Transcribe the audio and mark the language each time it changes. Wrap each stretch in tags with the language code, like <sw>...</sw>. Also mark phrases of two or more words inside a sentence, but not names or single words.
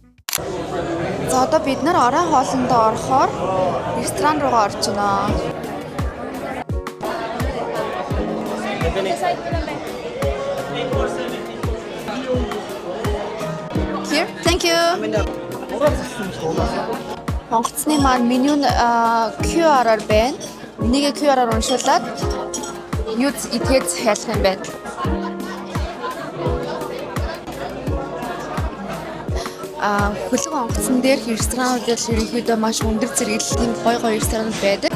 <mn>За одоо бид нар орой хоолндоо орохоор ресторан руугаа орж байна.</mn> <en>Here, thank you.</en> <mn>Онгоцны маань меню нь QR-аар байна. Энийг QR-аар уншуулад юу идгээд хайх юм байна. Хөлөг онгоцон дээр ресторанууд ерөнхийдөө маш өндөр зэрэглэлийн гоё ресторанууд байдаг.</mn>